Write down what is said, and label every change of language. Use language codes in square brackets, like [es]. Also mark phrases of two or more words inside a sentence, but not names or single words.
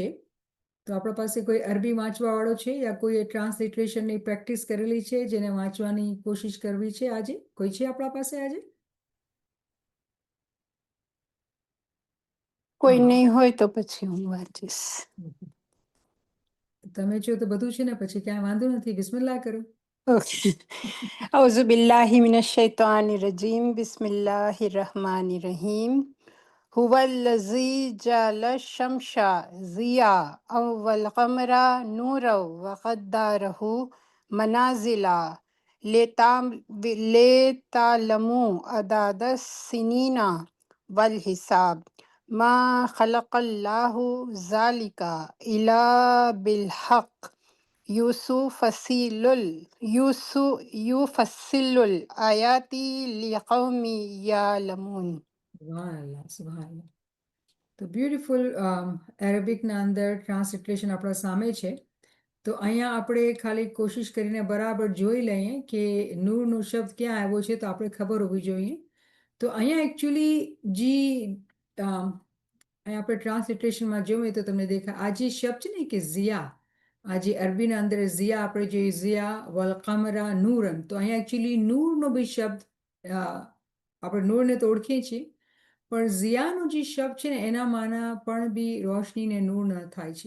[gu] તો આપણા પાસે કોઈ અરબી વાંચવાવાળો છે યા કોઈ ટ્રાન્સલિટરેશનની પ્રેક્ટિસ કરેલી છે જેને વાંચવાની કોશિશ કરવી છે? આજે કોઈ છે આપણા પાસે? આજે કોઈ નહીં હોય તો પછી હું વાંચીશ। તમે છો તો બધું છે ને, પછી ક્યાંય વાંધો નથી, બિસ્મિલ્લાહ કરો। [ar] أعوذ باللہ من الشیطان الرجیم بسم اللہ الرحمن الرحیم هو الذی جعل الشمس ضیاء والقمر نورا وقدره منازل لتعلموا عدد السنین والحساب ما خلق اللہ ذلك الا بالحق یفصل الآیات لقوم یعلمون۔ سبحان الله، سبحان الله. [gu] તો બ્યુટિફુલ અરેબિકના અંદર ટ્રાન્સલિટરેશન આપણા સામે છે। તો અહીંયા આપણે ખાલી કોશિશ કરીને બરાબર જોઈ લઈએ કે નૂરનો શબ્દ ક્યાં આવ્યો છે, તો આપણે ખબર હોવી જોઈએ। તો અહીંયા એકચ્યુઅલી જે અહીંયા આપણે ટ્રાન્સલિટરેશનમાં જોઈએ તો તમને દેખાય આ જે શબ્દ છે ને કે ઝિયા, આ જે અરબીના અંદર ઝિયા આપણે જોઈએ [ar] ضياء و القمر نورا, [gu] તો અહીંયા એકચ્યુઅલી નૂરનો બી શબ્દ આપણે નૂરને તો ઓળખીએ છીએ, પણ ઝિયાનો જે શબ્દ છે ને એના માના પણ બી રોશની ને નૂર ન થાય છે.